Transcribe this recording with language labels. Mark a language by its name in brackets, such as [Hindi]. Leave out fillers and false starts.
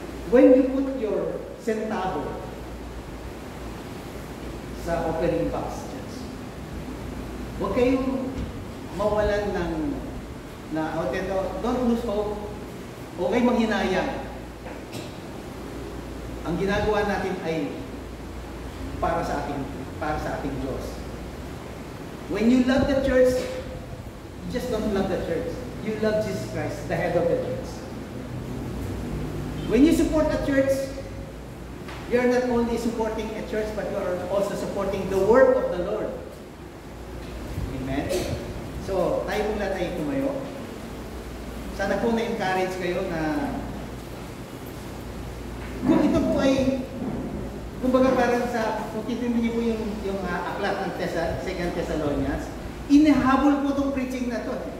[English] When you put your centavo sa offering box, [Filipino] huwag kayong mawalan ng [English] don't lose hope. [Filipino] Huwag kayong manghinayang. Ang ginagawa natin ay para sa ating Diyos. [English] When you love the church, you just don't love the church. You love Jesus Christ, the head of the church. When you support a church, you're not only supporting a church, but you are also supporting the work of the Lord. Amen? [Filipino] So, tayo mula tayo tumayo. Sana po na-encourage kayo na kung ito po ay, kumbaga parang kung titignan niyo po yung aklat ng 2 Thessalonians, inahabol po itong preaching na to.